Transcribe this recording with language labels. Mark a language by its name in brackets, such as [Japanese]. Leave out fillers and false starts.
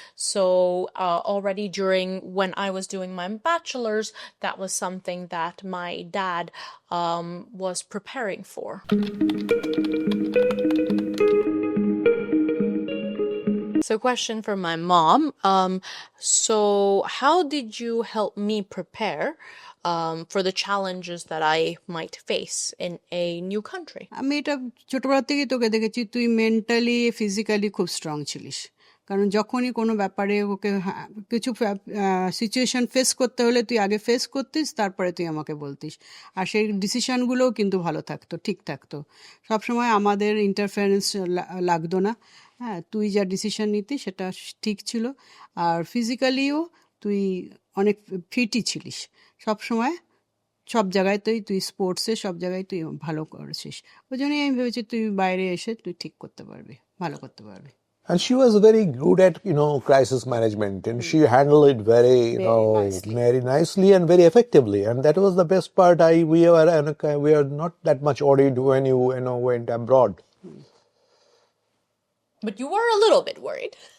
[English] So already when I was doing my bachelor's, that was something that my dad was preparing for. So, question for my mom. So how did you help me prepare for the challenges that I might face in a new country? [Bangla] আমি এটা ছোটবেলা থেকেই তোকে দেখেছি, তুই mentally physically খুব strong ছিলিস। কারণ যখনই কোনো ব্যাপারে ওকে কিছু সিচুয়েশন ফেস করতে হলে তুই আগে ফেস করতিস, তারপরে তুই আমাকে বলতিস, আর সেই ডিসিশনগুলোও কিন্তু ভালো থাকতো, ঠিক থাকতো, সবসময় আমাদের ইন্টারফারেন্স লাগতো না। হ্যাঁ, তুই যা ডিসিশন নিতি সেটা ঠিক ছিল, আর ফিজিক্যালিও তুই অনেক ফিটই ছিলিস, সবসময় সব জায়গায় তুই স্পোর্টসে সব জায়গায় তুই ভালো করেছিস। ওই জন্যই আমি ভেবেছি তুই বাইরে এসে তুই ঠিক করতে পারবি, ভালো করতে পারবি। [English] And she was very good at, crisis management, and she handled it very nicely and very effectively. And that was the best part. We are not that much worried when you went abroad. But you were a little bit worried.